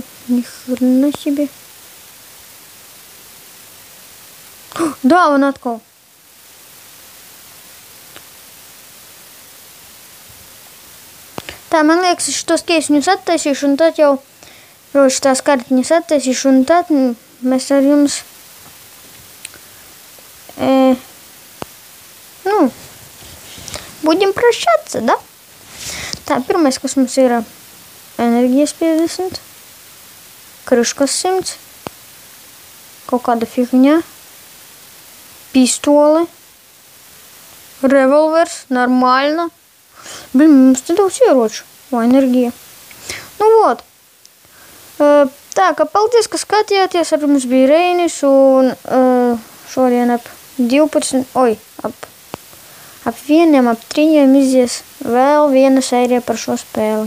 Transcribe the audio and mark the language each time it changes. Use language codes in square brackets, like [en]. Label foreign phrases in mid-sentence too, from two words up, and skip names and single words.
[ru] Ни хрена себе. [lv] Dāvana atkal. Tā, man liekas, es šitos kiesņus attaisīšu, un tad jau tās kartiņas attaisīšu, un tad mēs ar jums [ru] будем прощаться, да? [lv] Tā, pirmais, kas mums ir enerģijas 50, kruškas 100, kaut kāda figņa, pistole, Revolvers, [ru] нормально. Блин, [lv] mums te daudz ieroču. Vai enerģija. Nu, vot. Tā, ka paldies, ka skatījāties. Ar mums bija Reinis un šodien ap 12, ap 1, ap 3 izies vēl viena sērija par šo spēli.